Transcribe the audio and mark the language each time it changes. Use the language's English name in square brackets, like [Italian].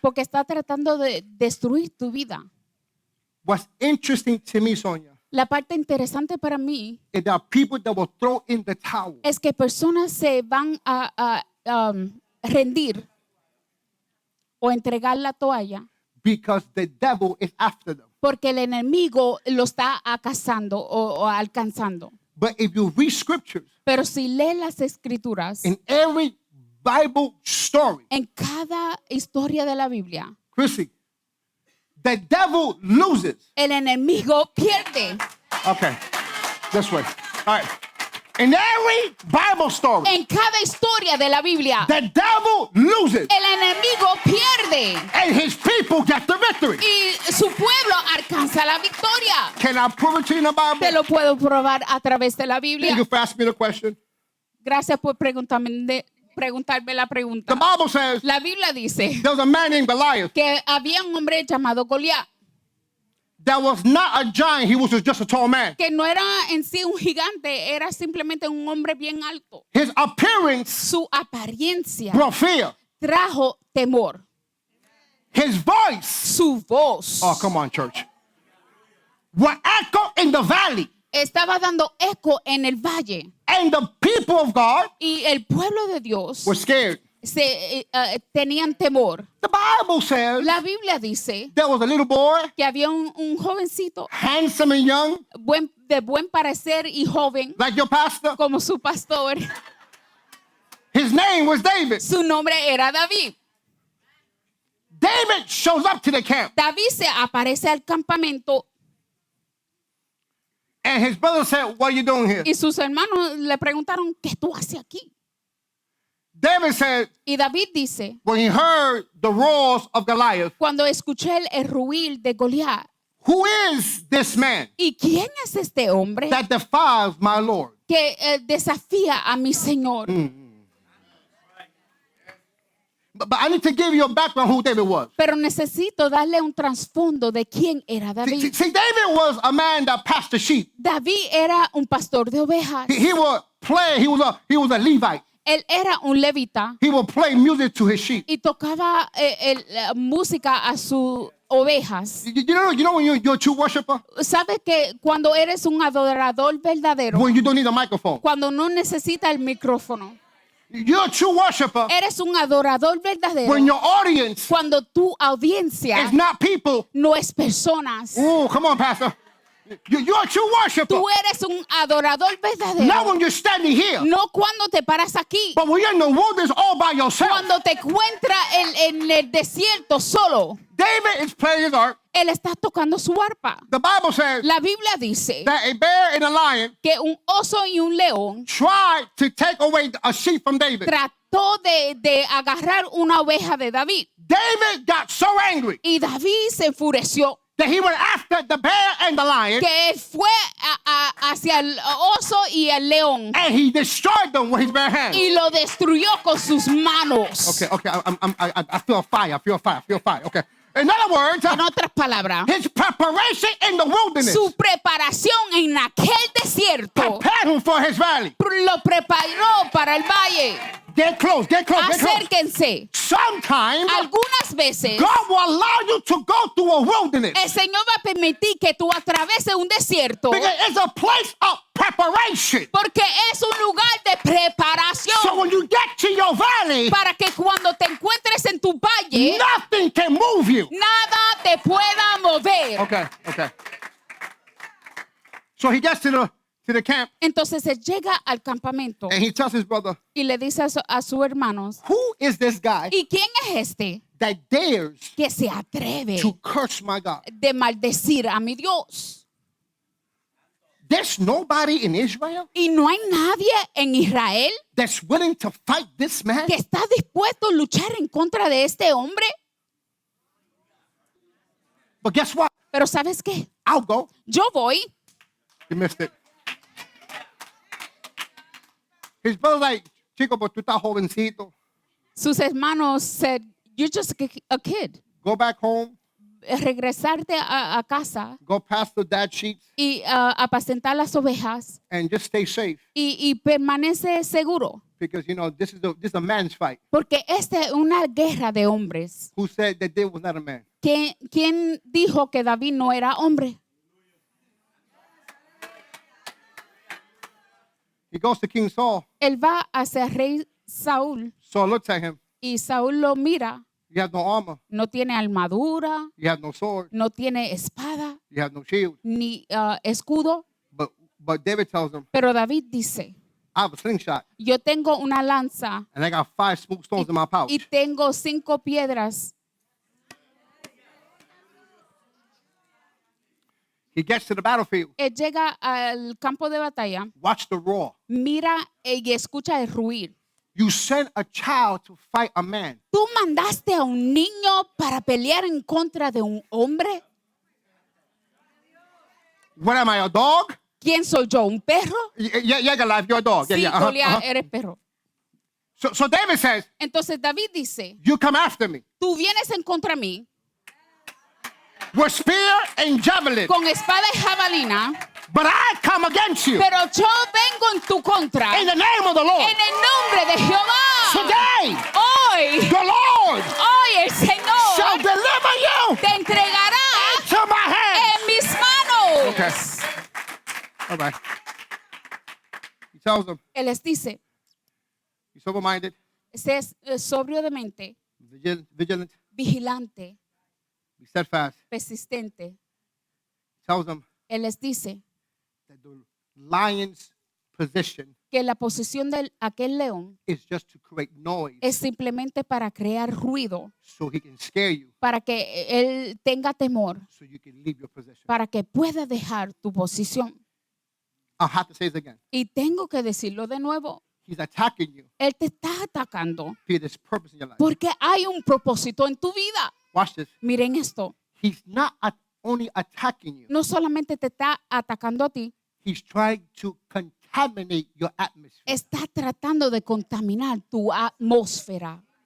[Spanish] porque está tratando de destruir tu vida. [English] What's interesting to me, Sonia, [Spanish] La parte interesante para mí [English] is there are people that will throw in the towel [Spanish] es que personas se van a rendir o entregar la toalla [English] because the devil is after them. [Spanish] porque el enemigo lo está acazando o alcanzando. [English] But if you read scriptures, [Spanish] Pero si lee las escrituras, [English] in every Bible story, [Spanish] en cada historia de la Biblia, [English] Chrissy, the devil loses. [Spanish] el enemigo pierde. [English] Okay, this way. All right. In every Bible story, [Spanish] En cada historia de la Biblia, [English] the devil loses [Spanish] el enemigo pierde [English] and his people get the victory. [Spanish] y su pueblo alcanza la victoria. [English] Can I prove it to you in the [Spanish] Te [English] Bible? [Spanish] lo puedo probar a través de la Biblia. [English] Thank you for asking me the question. [Spanish] Gracias por preguntarme la pregunta. [English] The Bible says [Spanish] La Biblia dice [English] there was a man named Goliath [Spanish] que había un hombre llamado Goliat, [English] that was not a giant, he was just a tall man. [Spanish] que no era en sí un gigante, era simplemente un hombre bien alto. [English] His appearance [Spanish] Su apariencia [English] brought fear. [Spanish] trajo temor. [English] His voice, [Spanish] Su voz [English] oh, come on, church, would echo in the valley. [Spanish] estaba dando eco en el valle [English] And the people of God [Spanish] y el pueblo de Dios [English] were scared. [Spanish] tenían temor. [English] The Bible says [Spanish] La Biblia dice [English] there was a little boy, [Spanish] que había un jovencito [English] handsome and young, [Spanish] de buen parecer y joven [English] like your pastor. [Spanish] como su pastor. [English] His name was David. [Spanish] Su nombre era David. [English] David shows up to the camp, [Spanish] David se aparece al campamento [English] and his brother said, "What are you doing here?" [Spanish] y sus hermanos le preguntaron, ¿qué tú haces aquí? [English] David said, [Spanish] Y David dice, [English] when he heard the roars of Goliath, [Spanish] cuando escuché el ruir de Goliat, [English] "Who is this man [Spanish] ¿y quién es este hombre [English] that defies my Lord?" [Spanish] que desafía a mi Señor? [English] But I need to give you a background who David was. [Spanish] Pero necesito darle un trasfondo de quién era David. [English] See, David was a man that pastured sheep. [Spanish] David era un pastor de ovejas. [English] He would play. He was a Levite. [Spanish] Él era un levita [English] He would play music to his sheep. [Spanish] y tocaba la música a sus ovejas. [English] You know when you're a true worshiper, [Spanish] ¿Sabes que cuando eres un adorador verdadero, [English] when you don't need a microphone, [Spanish] cuando no necesita el micrófono, [English] You're a true worshiper [Spanish] Eres un adorador verdadero [English] when your audience [Spanish] cuando tu audiencia [English] is not people. [Spanish] no es personas. [English] Oh, come on, Pastor. You're a true worshiper. [Spanish] Tú eres un adorador [English] Not [Spanish] verdadero. [English] when you're standing here, [Spanish] No cuando te paras aquí, [English] but when you're in the wilderness all by yourself. [Spanish] cuando te encuentras en el desierto solo. [English] David is playing his harp. [Spanish] Él está tocando su arpa. [English] The Bible says [Spanish] La Biblia dice [English] that a bear and a lion [Spanish] que un oso y un león [English] tried to take away a sheep from David. [Spanish] trató de agarrar una oveja de David. [English] David got so angry [Spanish] Y David se enfureció [English] that he went after the bear and the lion [Spanish] que él fue hacia el oso y el león [English] and he destroyed them with his bare hands. [Spanish] y lo destruyó con sus manos. [English] Okay, I feel fire, I feel fire, I feel fire. Okay. In other words, [Spanish] En otras palabras, [English] his preparation in the wilderness [Spanish] su preparación en aquel desierto [English] prepared him for his valley. [Spanish] lo preparó para el valle. [English] Get close, get close, get close. [Spanish] Acérquense. [English] Sometimes [Spanish] Algunas veces [English] God will allow you to go through a wilderness [Spanish] el Señor va a permitir que tú atraveses un desierto [English] because it's a place of preparation. [Spanish] porque es un lugar de preparación [English] So when you get to your valley, [Spanish] para que cuando te encuentres en tu valle, [English] nothing can move you. [Spanish] nada te pueda mover. [English] Okay. So he gets to the camp [Spanish] Entonces él llega al campamento [English] and he tells his brother, [Spanish] y le dice a sus hermanos, [English] who is this guy [Spanish] ¿y quién es este [English] that dares [Spanish] que se atreve [English] to curse my God? [Spanish] de maldecir a mi Dios? [English] There's nobody in Israel [Spanish] Y no hay nadie en Israel [English] that's willing to fight this man. [Spanish] que está dispuesto a luchar en contra de este hombre. [English] But guess what? [Spanish] Pero ¿sabes qué? [English] I'll go. [Spanish] Yo voy. [English] You missed it. His brother's like, chico, but [Spanish] tú estás jovencito. Sus hermanos [English] said, you're just a kid. Go back home. [Spanish] Regresarte a casa [English] Go past the dad sheets [Spanish] y apacentar las ovejas [English] and just stay safe. [Spanish] y permanece seguro. [English] Because, you know, this is a man's fight. [Spanish] Porque esta es una guerra de hombres. [English] Who said that David was not a man? [Spanish] ¿Quién dijo que David no era hombre? [English] He goes to King Saul. [Spanish] Él va hacia el rey Saúl [English] Saul looks at him. [Spanish] y Saúl lo mira. [English] You have no armor. [Spanish] No tiene armadura, [English] You have no sword. [Spanish] no tiene espada, [English] You have no shield. [Spanish] ni escudo. [English] But David tells him, [Spanish] Pero David dice, [English] I have a slingshot [Spanish] yo tengo una lanza [English] and I got 5 smooth stones in my pouch. [Spanish] y tengo 5 piedras. [English] He gets to the battlefield. [Spanish] Él llega al campo de batalla, [English] Watch the roar. [Spanish] mira y escucha el ruir. [English] You send a child to fight a man. [Spanish] ¿Tú mandaste a un niño para pelear en contra de un hombre? [English] What am I, a dog? [Spanish] ¿Quién soy yo? ¿Un perro? [English] Yeah, Goliath, you're a dog. [Spanish] Sí, [English] Yeah. [Spanish] Goliat, eres perro. [English] So David says, [Spanish] Entonces David dice, [English] you come after me [Spanish] tú vienes en contra mí [English] with spear and javelin, [Spanish] con espada y jabalina, [English] but I come against you [Spanish] pero yo vengo en tu contra [English] in the name of the Lord. [Spanish] en el nombre de Jehová. [English] Today, [Spanish] Hoy, [English] the Lord [Spanish] hoy el Señor [English] shall deliver you [Spanish] te entregará [English] to my hand. [Spanish] en mis manos. [English] Okay. All right. He tells them, [Spanish] Él les dice, [English] be sober-minded, [Spanish] sé sobrio de mente, [English] vigilant, [Spanish] vigilante, [English] be steadfast. [Spanish] persistente. [English] He tells them [Spanish] Él les dice [English] that the lion's position [Spanish] que la posición de aquel león [English] is just to create noise [Spanish] es simplemente para crear ruido, [English] so he can scare you, [Spanish] para que él tenga temor, [English] so you can leave your position. [Spanish] para que pueda dejar tu posición. [English] I'll have to say this again. [Spanish] Y tengo que decirlo de nuevo, [English] He's attacking you [Spanish] él te está atacando [English] for this purpose in your life. [Spanish] porque hay un propósito en tu vida. [English] Watch this. [Spanish] Miren esto, [English] He's not only attacking you, [Spanish] no solamente te está atacando a ti, [English] he's trying to contaminate your atmosphere. [Spanish] está tratando de contaminar tu atmósfera.